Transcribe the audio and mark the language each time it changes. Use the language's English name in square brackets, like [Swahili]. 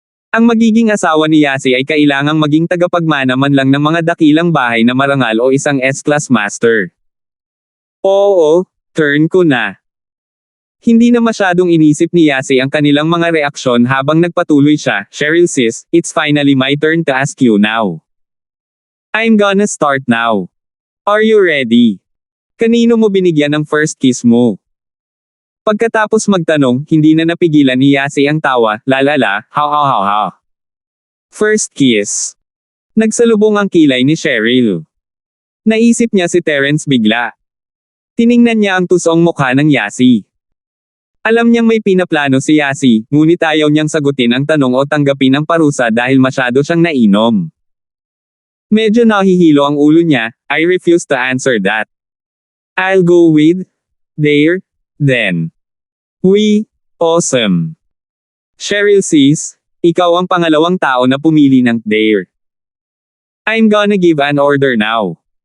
[Filipino] Ang magiging asawa ni Yasi ay kailangang maging tagapagmana man lang ng mga dakilang bahay na marangal o isang S-class master. Oo, turn ko na. Hindi na masyadong inisip ni Yasi ang kanilang mga reaksyon habang nagpatuloy siya. [English] Cheryl sis, it's finally my turn to ask you now. I'm gonna start now. Are you ready? [Filipino] Kanino mo binigyan ng first kiss mo? Pagkatapos magtanong, hindi na napigilan ni Yasi ang tawa, lalala, ha ha ha ha. First kiss. Nagsalubong ang kilay ni Cheryl. Naisip niya si Terence bigla. Tiningnan niya ang tusong mukha ng Yasi. Alam niyang may pinaplano si Yasi, ngunit ayaw niyang sagutin ang tanong o tanggapin ang parusa dahil masyado siyang nainom. Medyo nahihilo ang ulo niya, [English] I refuse to answer that. I'll go with, there, then. Awesome. [Filipino] Cheryl sis, ikaw ang pangalawang tao na pumili ng there. [English] I'm gonna give an order now.